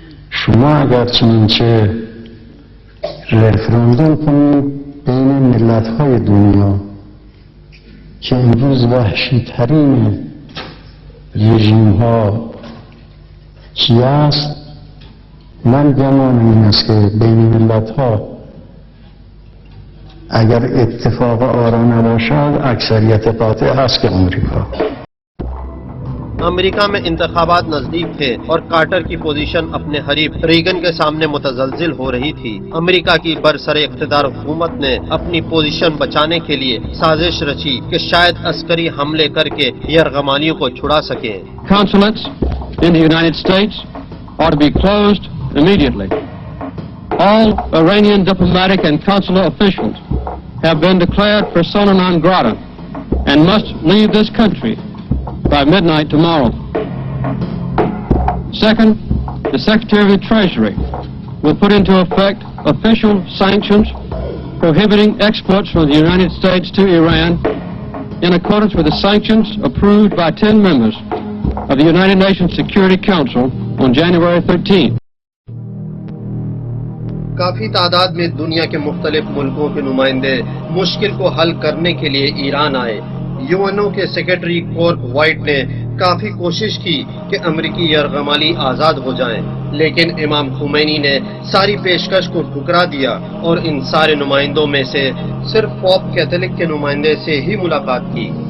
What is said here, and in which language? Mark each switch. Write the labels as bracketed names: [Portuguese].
[Persian] شما اگر چنانچه رفراندوم کنید بین ملت‌های دنیا که امروز وحشی ترین رژیم ها چی است، من گمانم این است که بین ملت ها اگر اتفاق آرا نباشد اکثریت قاطع هست که امریکا. [Hindi] America में इंतखाबात नजदीक थे और कार्टर की पोजीशन अपने हरीफ रीगन के सामने मुतजलजिल हो रही थी। अमेरिका की बरसरे इख्तिदार हुकूमत ने अपनी पोजीशन बचाने के लिए साजिश रची कि शायद अस्करी हमले करके यरगमालियों को छुड़ा सके। [English] Consulates in the United States are to be closed immediately. All Iranian diplomatic and consular officials have been declared persona non grata and must leave this country by midnight tomorrow. Second, the Secretary of the Treasury will put into effect official sanctions prohibiting exports from the United States to Iran in accordance with the sanctions approved by 10 members of the United Nations Security Council on January 13th. [Hindi] काफी तादाद में दुनिया के मुख्तलिफ मुल्कों के नुमाइंदे मुश्किल को हल करने के लिए ईरान आए। यूएनओ के सेक्रेटरी कोर्क वाइट ने काफी कोशिश की कि अमरीकी यरगमाली आजाद हो जाएं, लेकिन इमाम खुमैनी ने सारी पेशकश को ठुकरा दिया और इन सारे नुमाइंदों में से सिर्फ पोप कैथोलिक के नुमाइंदे से ही मुलाकात की।